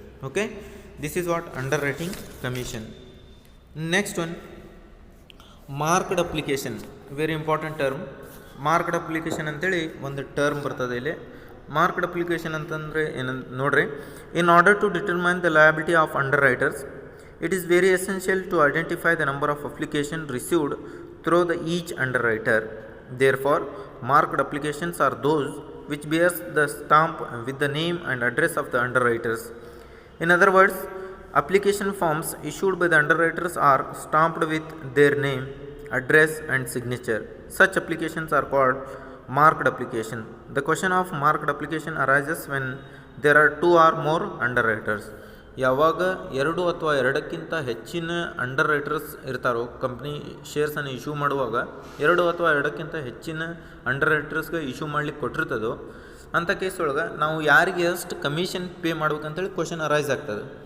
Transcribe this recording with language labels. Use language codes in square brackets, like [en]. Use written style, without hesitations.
[en] Okay, this is what underwriting commission. Next one, marked application, very important term. [kn] Marked application ಅಂತೇಳಿ ಒಂದು term ಬರ್ತದೆ ಇಲ್ಲಿ. Marked application ಅಂತಂದರೆ ಏನಂತ ನೋಡ್ರಿ, [en] In order to determine the liability of underwriters it is very essential to identify the number of application received through the each underwriter. Therefore marked applications are those which bears the stamp with the name and address of the underwriters. In other words, application forms issued by the underwriters are stamped with their name, address and signature. Such applications are called marked application. The question of marked application arises when there are two or more underwriters. [kn] ಯಾವಾಗ ಎರಡು ಅಥವಾ ಎರಡಕ್ಕಿಂತ ಹೆಚ್ಚಿನ under writers ಇರ್ತಾರೋ, company ಶೇರ್ಸನ್ನು issue ಮಾಡುವಾಗ ಎರಡು ಅಥವಾ ಎರಡಕ್ಕಿಂತ ಹೆಚ್ಚಿನ ಅಂಡರ್ ರೈಟರ್ಸ್ಗೆ ಇಶ್ಯೂ ಮಾಡ್ಲಿಕ್ಕೆ ಕೊಟ್ಟಿರ್ತದೋ ಅಂಥ ಕೇಸ್ ಒಳಗೆ ನಾವು ಯಾರಿಗೆ ಎಷ್ಟು ಕಮಿಷನ್ ಪೇ ಮಾಡ್ಬೇಕಂತೇಳಿ ಕ್ವಶನ್ ಅರೈಸ್ ಆಗ್ತದೆ.